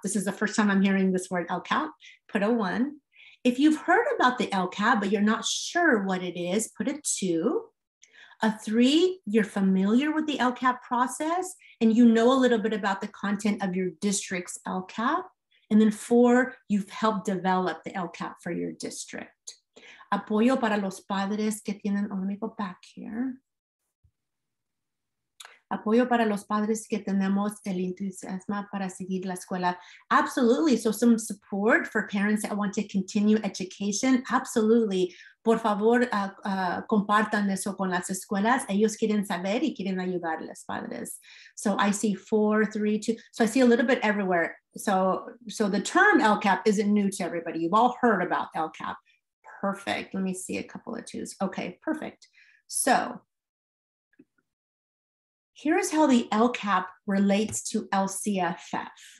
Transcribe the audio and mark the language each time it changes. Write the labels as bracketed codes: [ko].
[en] This is the first time I'm hearing this word LCAP. Put a 1. If you've heard about the LCAP, but you're not sure what it is, put a 2. A 3, you're familiar with the LCAP process and you know a little bit about the content of your district's LCAP. And then 4, you've helped develop the LCAP for your district. [es] Apoyo para los padres que tienen, [en] let me go back here. [es] Apoyo para los padres que tenemos el entusiasmo para seguir la escuela. [en] Absolutely, so some support for parents that want to continue education. [es] Absolutely, por favor, compartan eso con las escuelas. Ellos quieren saber y quieren ayudar a los padres. [en] So I see 4, 3, 2. So I see a little bit everywhere. So the term LCAP isn't new to everybody. You've all heard about LCAP. Perfect. Let me see a couple of 2s. Okay, perfect. So here's how the LCAP relates to LCFF.